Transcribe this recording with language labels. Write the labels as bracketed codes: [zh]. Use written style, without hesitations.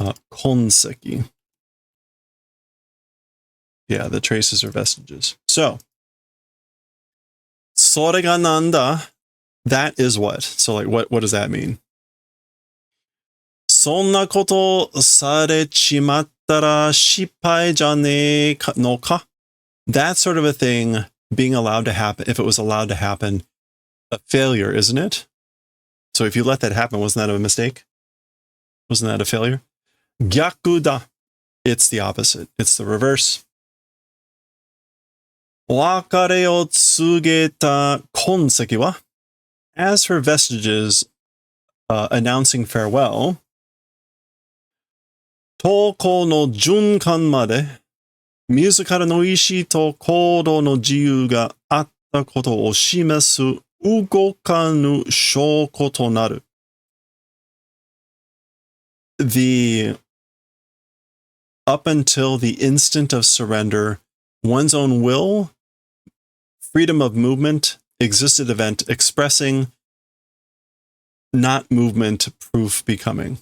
[ja] 痕跡. [en] Yeah, the traces or vestiges. So, [ja] それがなんだ? [en] That is what? So, like, what does that mean? [ja] そんなことされちまったら失敗じゃねえのか? [en] That sort of a thing being allowed to happen, if it was allowed to happen, a failure, isn't it? So if you let that happen, wasn't that a mistake? Wasn't that a failure? [ja] 逆だ. [en] It's the opposite. It's the reverse. [ja] 別れを告げた痕跡は? [en] As for vestiges announcing farewell, [ja] 投稿の循環まで自らの意思と行動の自由があったことを示す動かぬ証拠となる. [en] The up until the instant of surrender, one's own will, freedom of movement, existed event expressing, not movement, proof becoming.